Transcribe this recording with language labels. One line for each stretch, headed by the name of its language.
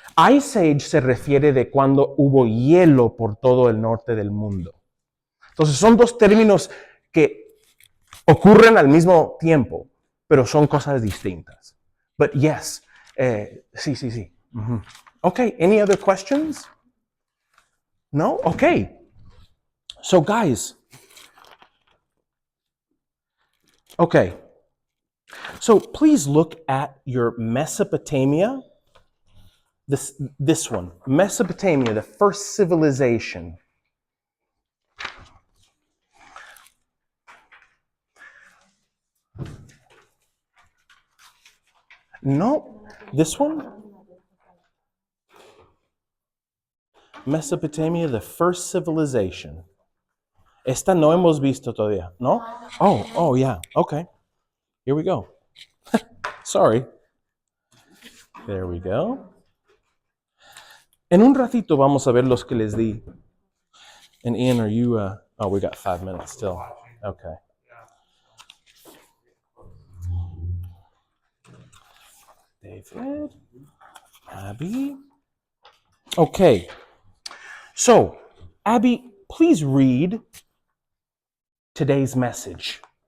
Spanish: Ice Age se refiere de cuando hubo hielo por todo el norte del mundo. Entonces son dos términos que ocurren al mismo tiempo, pero son cosas distintas.
English: But yes, sí. Uh-huh. Okay, any other questions? No? Okay. So guys, okay. So please look at your Mesopotamia. This one, Mesopotamia, the first civilization. No, this one. Mesopotamia, the first civilization.
Spanish: Esta no hemos visto todavía, ¿no?
English: Oh, yeah, okay. Here we go. Sorry. There we go.
Spanish: En un ratito vamos a ver los que les di.
English: And Ian, are you, oh, we got 5 minutes still. Okay. David, Abby. Okay. So, Abby, please read today's message.